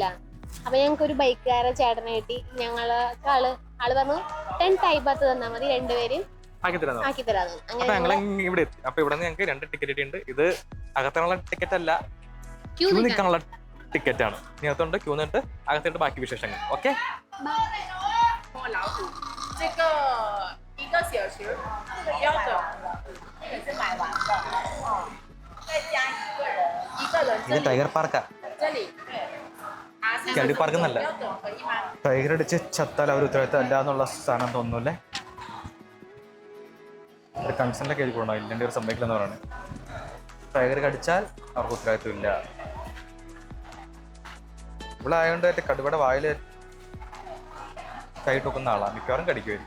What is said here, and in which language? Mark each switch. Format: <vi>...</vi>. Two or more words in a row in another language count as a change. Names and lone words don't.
<ml>അപ്പൊ ഞങ്ങൾക്ക് ഒരു ബൈക്കുകാരെ ചേട്ടനെ കിട്ടി. ആള് പറഞ്ഞു 10 തായ് ബാത്ത് തന്നാൽ മതി, രണ്ടുപേരും ആക്കി തരാന്ന്. അങ്ങനെ ഇവിടെ എത്തി. അപ്പൊ ഇവിടെ ഞങ്ങൾക്ക് 2 ടിക്കറ്റ് ഉണ്ട്. ഇത് അകത്തുള്ള ടിക്കറ്റ് അല്ല, ക്യൂ നിൽക്കാനുള്ള ടിക്കറ്റ് ആണ്. ഇനി അകത്തോണ്ട് ക്യൂ നിന്നിട്ട് അകത്തോട്ട് ബാക്കി വിശേഷങ്ങൾ. ഓക്കെ,</ml> <zh>这个1个小时标准，这个是买完的，再加1个人，</zh> <ml>ഇത് ടൈഗർ പാർക്കാ.</ml> <zh>这里对，</zh> <ml>കരടി പാർക്ക് എന്നല്ല.</ml> <zh>标准可以吗？</zh> <ml>ടൈഗർ അടിച്ച് ചത്താൽ അവർ ഉത്തരവാദിത്തം അല്ല എന്നുള്ള സ്ഥാനം തോന്നുന്നല്ലേ. ഒരു കൺസേണിലൊക്കെ എഴുതിക്കൊണ്ടോ ഇല്ലെങ്കിൽ ഒരു സംഭവിക്കില്ലെന്ന് പറയുന്നത്. ടൈഗർ കടിച്ചാൽ അവർക്ക് ഉത്തരവാദിത്വം ഇല്ല. ഇവിടെ ആയതുകൊണ്ട് മറ്റേ കടുവയുടെ വായില് കൈയിട്ട് വെക്കുന്ന ആളാ, മിക്കവാറും കടിക്കുമായിരിക്കും.</ml>